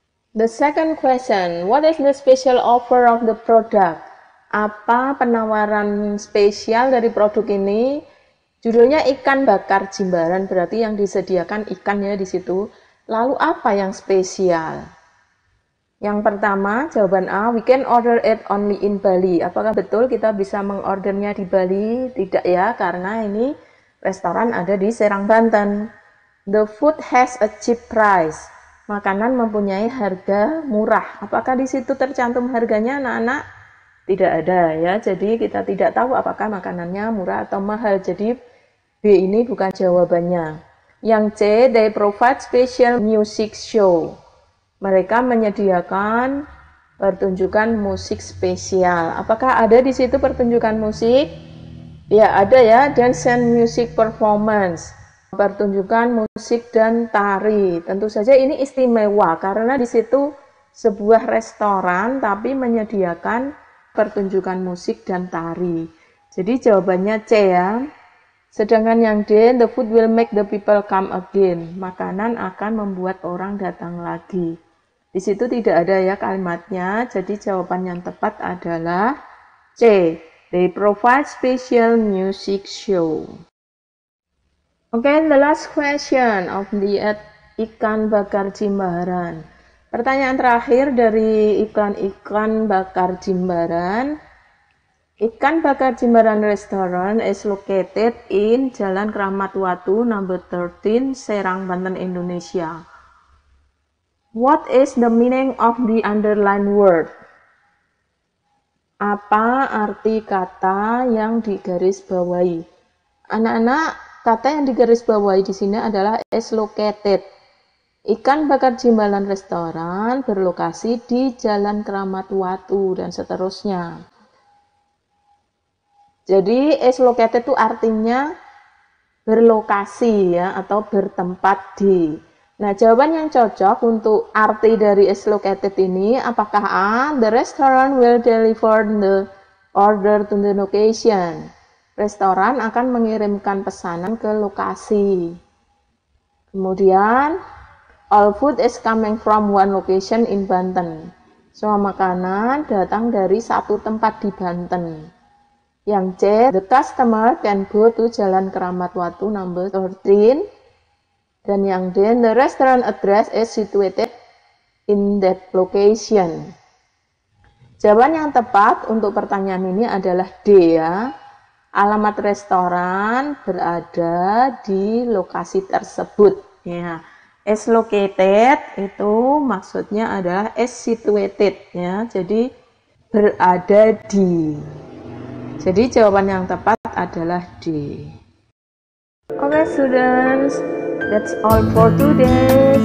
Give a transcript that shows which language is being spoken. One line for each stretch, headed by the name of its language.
English: The second question, what is the special offer of the product?
Indonesian: Apa penawaran spesial dari produk ini? Judulnya ikan bakar Jimbaran, berarti yang disediakan ikan ya di situ. Lalu apa yang spesial? Yang pertama, jawaban A,
English: we can order it only in Bali.
Indonesian: Apakah betul kita bisa mengordernya di Bali? Tidak ya, karena ini restoran ada di Serang, Banten.
English: The food has a cheap price.
Indonesian: Makanan mempunyai harga murah. Apakah di situ tercantum harganya anak-anak? Tidak ada ya, jadi kita tidak tahu apakah makanannya murah atau mahal. Jadi B ini bukan jawabannya. Yang C,
English: they provide special music show.
Indonesian: Mereka menyediakan pertunjukan musik spesial. Apakah ada di situ pertunjukan musik? Ya, ada ya,
English: dance and music performance.
Indonesian: Pertunjukan musik dan tari. Tentu saja ini istimewa karena di situ sebuah restoran tapi menyediakan pertunjukan musik dan tari. Jadi jawabannya C ya. Sedangkan yang D,
English: the food will make the people come again.
Indonesian: Makanan akan membuat orang datang lagi. Di situ tidak ada ya kalimatnya, jadi jawaban yang tepat adalah C.
English: They provide special music show. Okay, the last question of the ikan bakar Jimbaran.
Indonesian: Pertanyaan terakhir dari ikan bakar Jimbaran.
English: Ikan bakar Jimbaran Restaurant is located in Jalan Kramat Watu, number 13, Serang, Banten, Indonesia. What is the meaning of the underlined word?
Indonesian: Apa arti kata yang digarisbawahi? Anak-anak, kata yang digarisbawahi di sini adalah is located. Ikan bakar Jimbaran Restoran berlokasi di Jalan Kramat Watu dan seterusnya. Jadi is located itu artinya berlokasi ya atau bertempat di. Nah, jawaban yang cocok untuk arti dari is located ini apakah A,
English: the restaurant will deliver the order to the location.
Indonesian: Restoran akan mengirimkan pesanan ke lokasi. Kemudian
English: all food is coming from one location in Banten.
Indonesian: Semua makanan datang dari satu tempat di Banten. Yang C,
English: the customer can go to Jalan Kramat Watu number 13.
Indonesian: Dan yang D,
English: the restaurant address is situated in that location.
Indonesian: Jawaban yang tepat untuk pertanyaan ini adalah D ya. Alamat restoran berada di lokasi tersebut. Ya. Is located itu maksudnya adalah is situated ya. Jadi berada di. Jadi jawaban yang tepat adalah D.
English: Okay students, that's all for today.